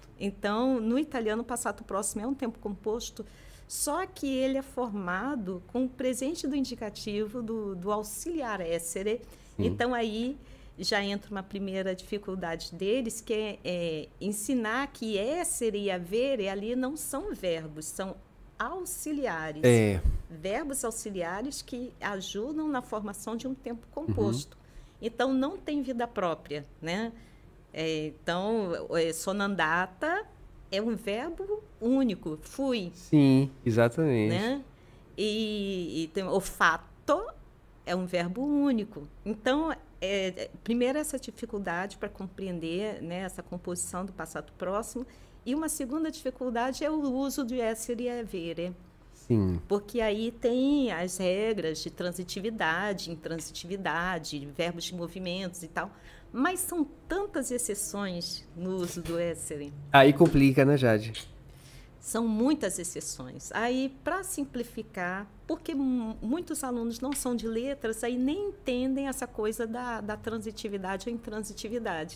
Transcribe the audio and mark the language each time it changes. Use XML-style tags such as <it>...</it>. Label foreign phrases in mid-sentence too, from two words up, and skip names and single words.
<pt>Então no italiano o</pt> <it>passato próximo</it> <pt>é um tempo composto, só que ele é formado com o presente do indicativo do auxiliar essere. Então aí já entra uma primeira dificuldade deles, que é ensinar que</pt> <it>essere e avere</it> <pt>ali não são verbos, são auxiliares. Verbos auxiliares que ajudam na formação de um tempo composto. Então, não tem vida própria, né? Então, sonandata é um verbo único, fui. Sim, exatamente. Né? E o fatto é um verbo único. Então, primeiro essa dificuldade para compreender, né, essa composição do passado próximo. E uma segunda dificuldade é o uso de</pt> <it>essere e avere.</it> <pt>Sim. Porque aí tem as regras de transitividade, intransitividade, verbos de movimentos e tal. Mas são tantas exceções no uso do essere. Aí complica, né, Jade? São muitas exceções. Aí, para simplificar, porque muitos alunos não são de letras, aí nem entendem essa coisa da transitividade ou intransitividade.</pt>